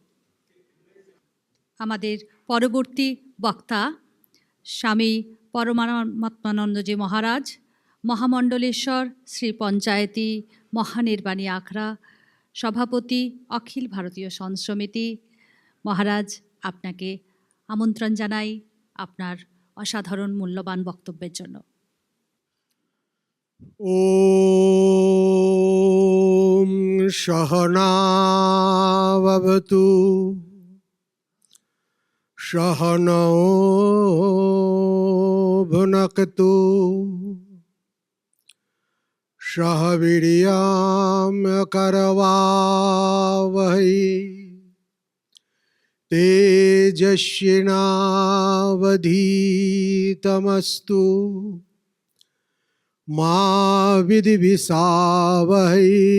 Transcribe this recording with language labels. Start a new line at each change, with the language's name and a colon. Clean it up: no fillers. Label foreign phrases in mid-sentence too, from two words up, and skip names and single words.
Bangla: আমাদের পরবর্তী বক্তা স্বামী পরমাত্মানন্দজি মহারাজ, মহামণ্ডলেশ্বর শ্রী পঞ্চায়েতি মহানির্বাণী আখড়া সভাপতি, অখিল ভারতীয় সমিতি। মহারাজ, আপনাকে আমন্ত্রণ জানাই আপনার অসাধারণ মূল্যবান বক্তব্যের জন্য।
Sanskrit: ওম সহনা ভবতু सहनौ भुनक्तु सह वीर्यं करवावहै तेजस्विनावधीतमस्तु मा विद्विषावहै।